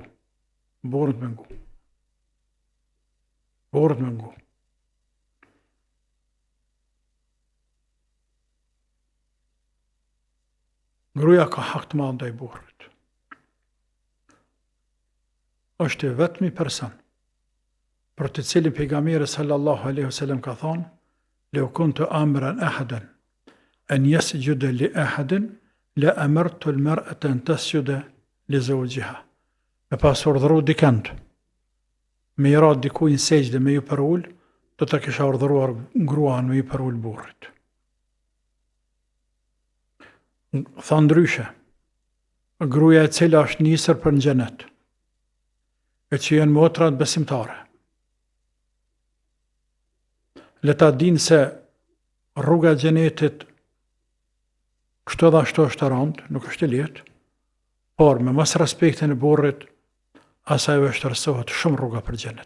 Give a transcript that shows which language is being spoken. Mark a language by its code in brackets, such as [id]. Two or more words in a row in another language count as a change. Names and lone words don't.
[sq] Burrin të mengu. Burrin të mengu. Gruaja ka hak të madh ndaj burrit. Është vetmi person për të cilin pejgamberi [ar] صلى الله عليه وسلم [sq] ka thonë: [ar] "لو كنت آمرا أحدا أن يسجد لأحد لأمرت المرأة أن تسجد لزوجها." [sq] Me pas urdhëruar dikant me i ra dikujt në sejdë me ju përul, do ta kisha urdhëruar gruan me ju përul burrit. Tha ndryshe, gruaja e cila është nisër për në xhenet, e që janë motrat besimtare, le ta dinë se rruga e xhenetit kështu dhe ashtu është të rëndë, nuk është e lehtë, por me mos respektin e burrit, asaj vështirësohet shumë rruga për xhenet.